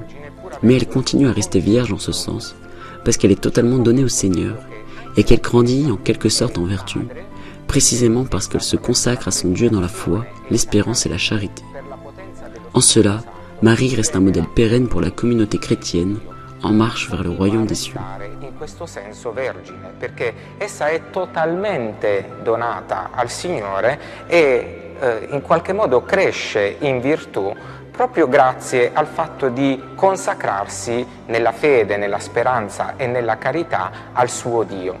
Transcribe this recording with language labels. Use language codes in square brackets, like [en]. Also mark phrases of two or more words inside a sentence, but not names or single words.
[fr] Mais elle continue à rester vierge en ce sens, parce qu'elle est totalement donnée au Seigneur, et qu'elle grandit en quelque sorte en vertu, précisément parce qu'elle se consacre à son Dieu dans la foi, l'espérance et la charité. En cela, Marie reste un modèle pérenne pour la communauté chrétienne, en marche vers le royaume des cieux. [it] In questo senso vergine, perché essa è totalmente donata al Signore e in qualche modo cresce in virtù proprio grazie al fatto di consacrarsi nella fede, nella speranza e nella carità al suo Dio.